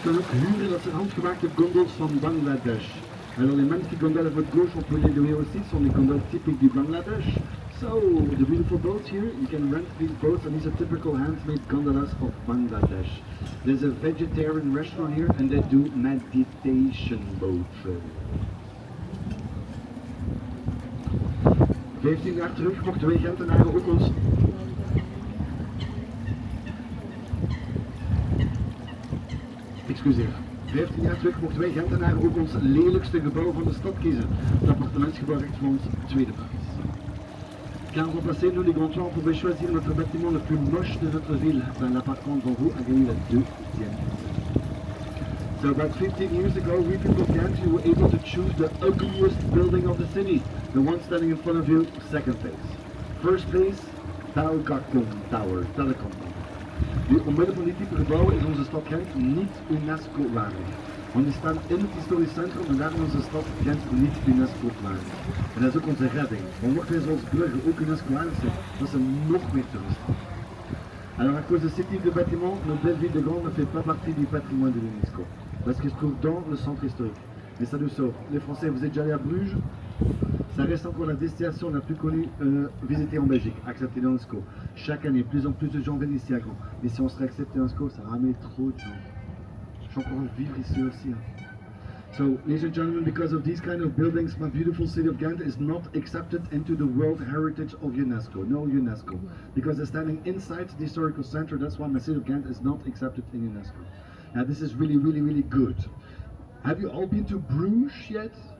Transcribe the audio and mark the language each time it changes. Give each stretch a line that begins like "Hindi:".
Dutch: Huren, dat zijn handgemaakte gondels van Bangladesh.
French: Alors les magnifiques gondoles à votre gauche, on peut les louer aussi, sont les gondoles typiques du Bangladesh.
English: So, the beautiful boats here, you can rent these boats, and these are typical handmade gondolas of Bangladesh. There's a vegetarian restaurant here, and they do meditation boats.
Dutch: 15 jaar terug mochten wij Gentenaren ook ons... Excuseer. 15 jaar terug mochten wij Gentenaren ook ons lelijkste gebouw van de stad kiezen. Het appartementsgebouw recht voor ons tweede plaats.
French: Quand on passait nous les grands toits, on pouvait choisir notre bâtiment le plus moche de notre ville. Ben, l'appartement devant vous a gagné la deuxième place.
English: So about 15 years ago, we people of Ghent, you were able to choose the ugliest building of the city. The one standing in front of you, second place. First place, Telkom Tower, Telecom Tower.
Dutch: Nu, omwille van die type gebouwen is onze stad Gent niet UNESCO-waardig. Want die staan in het historisch centrum en daarom is onze stad Gent niet UNESCO-waardig. En dat is ook onze redding. Want mochten wij zoals Brugge ook UNESCO-waardig zijn, dat ze nog meer toeristen.
French: Alors à cause de ce type de bâtiment, notre belle ville de Gand ne fait pas partie du patrimoine de l'UNESCO. Parce qu'il se trouve dans le centre historique. Mais ça nous sauve. Les Français, vous êtes déjà allés à Bruges? Ça reste encore la destination la plus connue visitée en Belgique, acceptée dans l'UNESCO. Chaque année, plus en plus de gens viennent ici à Gand. Mais si on serait accepté dans l'UNESCO, ça ramène trop de gens. Je vais encore vivre ici aussi. Hein.
English: So, ladies and gentlemen, because of these kind of buildings, my beautiful city of Ghent is not accepted into the World Heritage of UNESCO. No UNESCO. Because they're standing inside the historical center, that's why my city of Ghent is not accepted in UNESCO. Now, this is really, really, really good. Have you all been to Bruges yet?